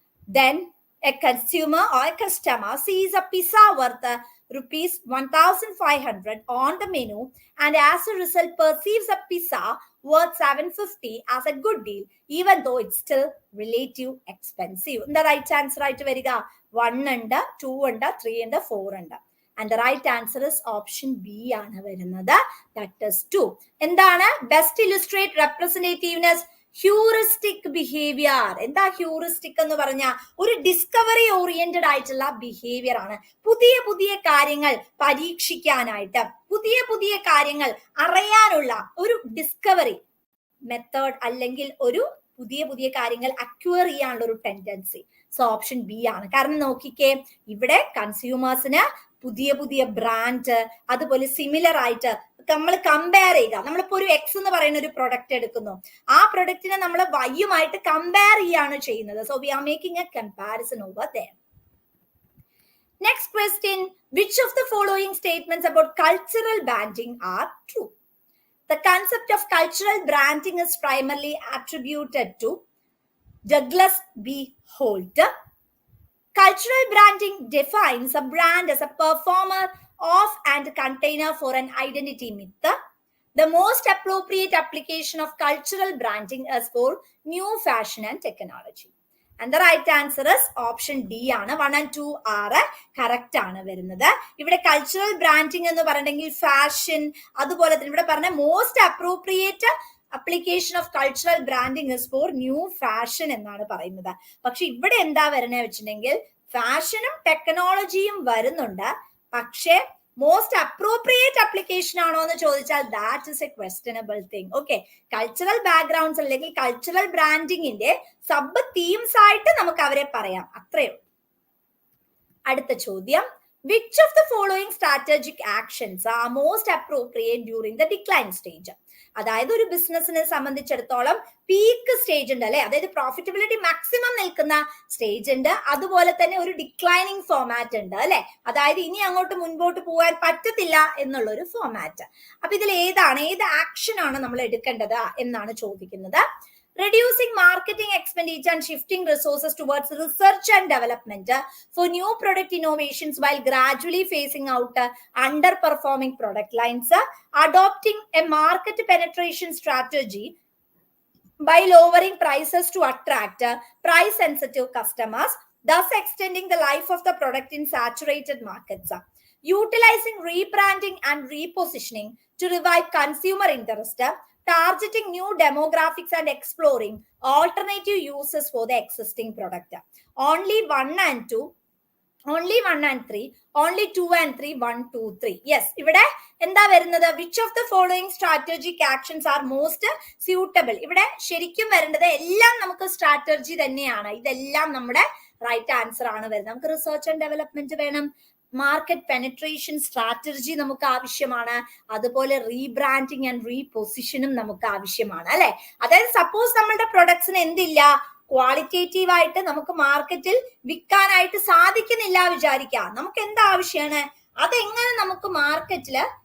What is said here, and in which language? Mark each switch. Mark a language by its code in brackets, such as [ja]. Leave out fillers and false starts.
[en] Then a consumer or a customer sees a pizza worth rupees 1,500 on the menu and as a result perceives a pizza worth 750 as a good deal even though it's still relative expensive. The right answer [ml] ആയിട്ട് വരിക 1 ഉണ്ട്, 2 ഉണ്ട്, 3 ഉണ്ട്, 4 ഉണ്ട്. [en] And the right answer is option B [ml] ആണ് വരുന്നത്. [en] That is 2. എന്താണ്? Best illustrate representativeness heuristic behaviour. [ml] എന്താ ഹ്യൂറിസ്റ്റിക് എന്ന് പറഞ്ഞാൽ? ഒരു ഡിസ്കവറി ഓറിയന്റഡ് ആയിട്ടുള്ള ബിഹേവിയർ ആണ്. പുതിയ പുതിയ കാര്യങ്ങൾ പരീക്ഷിക്കാനായിട്ട്, പുതിയ പുതിയ കാര്യങ്ങൾ അറിയാനുള്ള ഒരു ഡിസ്കവറി മെത്തേഡ്, അല്ലെങ്കിൽ ഒരു പുതിയ പുതിയ കാര്യങ്ങൾ അക്വയർ ചെയ്യാനുള്ള ഒരു ടെൻഡൻസി. സോ ഓപ്ഷൻ ബി ആണ്. കാരണം നോക്കിക്കേ, ഇവിടെ കൺസ്യൂമേഴ്സിന് പുതിയ പുതിയ ബ്രാൻഡ്, അതുപോലെ സിമിലർ ആയിട്ട് നമ്മൾ കമ്പയർ ചെയ്യുക. നമ്മളിപ്പോ ഒരു എക്സ് എന്ന് പറയുന്ന ഒരു പ്രൊഡക്റ്റ് എടുക്കുന്നു, ആ പ്രൊഡക്റ്റിനെ നമ്മൾ വൈയുമായിട്ട് കമ്പയർ ചെയ്യാണ് ചെയ്യുന്നത്. [en] So we are making a comparison over there. Next question. Which of the following statements about cultural branding are true? The concept of cultural branding is primarily attributed to Douglas B. Holt. Cultural branding defines a brand as a performer of and container for an identity myth. The most appropriate application of cultural branding is for new fashion and technology. And the right answer is option D ആണ്. 1 and 2 are correct ആണ് വരുന്നത്. [ml] ഇവിടെ cultural branding എന്ന് പറഞ്ഞെങ്കിൽ fashion, അതുപോലെ തന്നെ ഇവിടെ പറഞ്ഞ [en] most appropriate application of cultural branding is for new fashion [ml] എന്നാണ് പറയുന്നത്. പക്ഷെ ഇവിടെ എന്താ വരണേ വെച്ചിട്ടുണ്ടെങ്കിൽ ഫാഷനും ടെക്നോളജിയും വരുന്നുണ്ട്, പക്ഷേ മോസ്റ്റ് അപ്രോപ്രിയേറ്റ് അപ്ലിക്കേഷൻ ആണോ എന്ന് ചോദിച്ചാൽ [en] That is a questionable thing. [ml] Okay, cultural backgrounds അല്ലെങ്കിൽ കൾച്ചറൽ ബ്രാൻഡിങ്ങിന്റെ സബ് തീംസ് ആയിട്ട് നമുക്ക് അവരെ പറയാം, അത്രയും. അടുത്ത ചോദ്യം. [en] Which of the following strategic actions are most appropriate during the decline stage? [ml] അതായത് ഒരു ബിസിനസിനെ സംബന്ധിച്ചിടത്തോളം പീക്ക് സ്റ്റേജ് ഉണ്ട് അല്ലെ, അതായത് പ്രോഫിറ്റബിലിറ്റി മാക്സിമം നിൽക്കുന്ന സ്റ്റേജ് ഉണ്ട്, അതുപോലെ തന്നെ ഒരു ഡിക്ലൈനിങ് ഫോമാറ്റ് ഉണ്ട് അല്ലെ, അതായത് ഇനി അങ്ങോട്ട് മുൻപോട്ട് പോകാൻ പറ്റത്തില്ല എന്നുള്ള ഒരു ഫോമാറ്റ്. അപ്പൊ ഇതിൽ ഏത് ആക്ഷൻ ആണ് നമ്മൾ എടുക്കേണ്ടത് എന്നാണ് ചോദിക്കുന്നത്. [en] Reducing marketing expenditure and shifting resources towards research and development for new product innovations while gradually phasing out underperforming product lines. Adopting a market penetration strategy by lowering prices to attract price sensitive customers, thus extending the life of the product in saturated markets. Utilizing rebranding and repositioning to revive consumer interest. Targeting new demographics and exploring alternative uses for the existing product. Only 1 and 2, only 1 and 3, only 2 and 3, 1, 2, 3. Yes, [ml] ഇവിടെ എന്താ വരുന്നത്? [en] Which of the following strategic actions are most suitable? [ml] ഇവിടെ ശരിക്കും വരേണ്ടത് എല്ലാം നമുക്ക് strategy തന്നെയാണ്. ഇതെല്ലാം നമ്മുടെ റൈറ്റ് ആൻസർ ആണ് വരുന്നത്. നമുക്ക് റിസർച്ച് ആൻഡ് ഡെവലപ്മെന്റ് വേണം, മാർക്കറ്റ് പെനട്രേഷൻ സ്ട്രാറ്റജി നമുക്ക് ആവശ്യമാണ്, അതുപോലെ റീബ്രാൻഡിങ് ആൻഡ് റീപൊസിഷനും നമുക്ക് ആവശ്യമാണ് അല്ലെ. അതായത് സപ്പോസ് നമ്മളുടെ പ്രൊഡക്ട്സിന് എന്തില്ല, ക്വാളിറ്റേറ്റീവ് ആയിട്ട് നമുക്ക് മാർക്കറ്റിൽ വിൽക്കാനായിട്ട് സാധിക്കുന്നില്ല വിചാരിക്കാം, നമുക്ക് എന്താ ആവശ്യമാണ്, അതെങ്ങനെ നമുക്ക് മാർക്കറ്റില്